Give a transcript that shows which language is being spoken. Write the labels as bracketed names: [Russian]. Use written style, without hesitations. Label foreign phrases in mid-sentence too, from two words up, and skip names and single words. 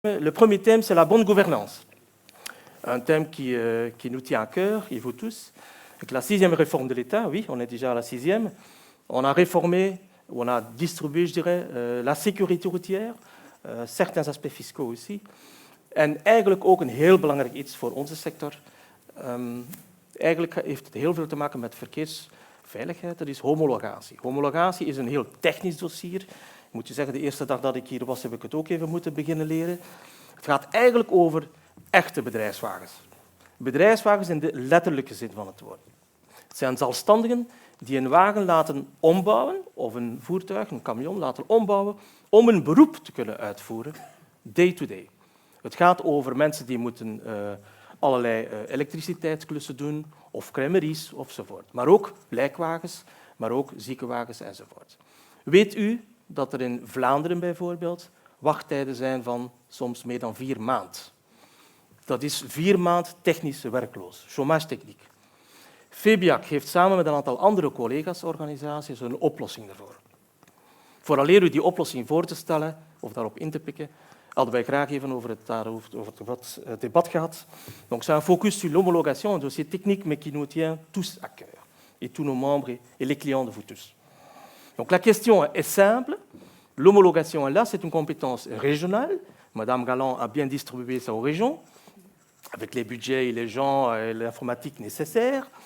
[French] Le premier thème, c'est la bonne gouvernance. Un thème qui nous tient à cœur, et vous tous. Avec la 6e réforme de l'État, oui, on est déjà à la 6e, on a réformé, on a distribué, je dirais, la sécurité routière, certains aspects fiscaux aussi. [Dutch] En eigenlijk ook een heel belangrijk iets voor onze sector. Eigenlijk heeft het heel veel te maken met verkeersveiligheid, dat is homologatie. Homologatie is een heel technisch dossier. Ik moet je zeggen, de eerste dag dat ik hier was, heb ik het ook even moeten beginnen leren. Het gaat eigenlijk over echte bedrijfswagens. Bedrijfswagens in de letterlijke zin van het woord. Het zijn zelfstandigen die een wagen laten ombouwen, of een voertuig, een camion laten ombouwen, om een beroep te kunnen uitvoeren, [English] day to day. [Dutch] Het gaat over mensen die moeten allerlei elektriciteitsklussen doen, of crèmeries, ofzovoort. Maar ook lijkwagens, maar ook ziekenwagens enzovoort. Weet u dat er in Vlaanderen bijvoorbeeld wachttijden zijn van soms meer dan 4 maanden? Dat is 4 maanden technisch werkloos, [French] chômage techniek. [Dutch] FEBIAC heeft samen met een aantal andere collega's-organisaties een oplossing daarvoor. Vooraleer u die oplossing voor te stellen of daarop in te pikken, hadden wij graag even over het debat gehad. [French] Donc, c'est un focus sur l'homologation, un dossier technique, mais qui nous tient tous à cœur, et tous nos membres et les clients de vous tous. Donc, la question est simple. L'homologation, là, c'est une compétence régionale. Madame Galland a bien distribué ça aux régions, avec les budgets et les gens et l'informatique nécessaires.